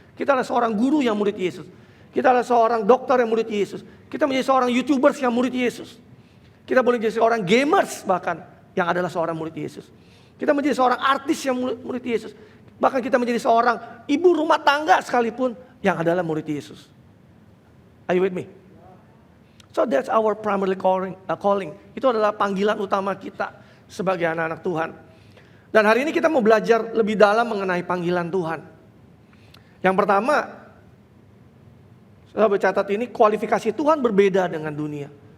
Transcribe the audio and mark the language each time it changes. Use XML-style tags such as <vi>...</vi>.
<id>Kita adalah seorang guru yang murid Yesus. Kita adalah seorang dokter yang murid Yesus. Kita menjadi seorang YouTubers yang murid Yesus. Kita boleh menjadi seorang gamers bahkan yang adalah seorang murid Yesus. Kita menjadi seorang artis yang murid Yesus. Bahkan kita menjadi seorang ibu rumah tangga sekalipun yang adalah murid Yesus.</id> <en>Are you with me? So that's our primary calling.</en> <id>Itu adalah panggilan utama kita sebagai anak-anak Tuhan. Dan hari ini kita mau belajar lebih dalam mengenai panggilan Tuhan. Yang pertama, saya bercatat ini, kualifikasi Tuhan berbeda dengan dunia.</id>